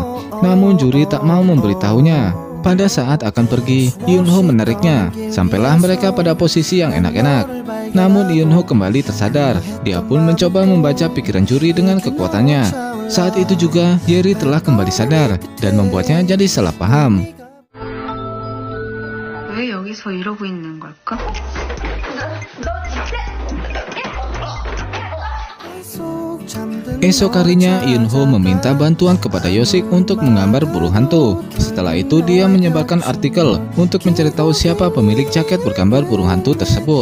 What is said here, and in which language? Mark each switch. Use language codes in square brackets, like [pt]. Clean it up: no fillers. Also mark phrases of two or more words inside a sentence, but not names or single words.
[id] Namun Juri tak mau memberitahunya. Pada saat akan pergi, Eun-ho menariknya. Sampailah mereka pada posisi yang enak-enak. Namun Eun-ho kembali tersadar. Dia pun mencoba membaca pikiran Juri dengan kekuatannya. Saat itu juga Yeri telah kembali sadar dan membuatnya jadi salah paham. [ko] 왜 여기서 이러고 있는 걸까? [id] Esok harinya Eun-ho meminta bantuan kepada Yosik untuk menggambar burung hantu. Setelah itu dia menyebarkan artikel untuk mencari tahu siapa pemilik jaket bergambar burung hantu tersebut.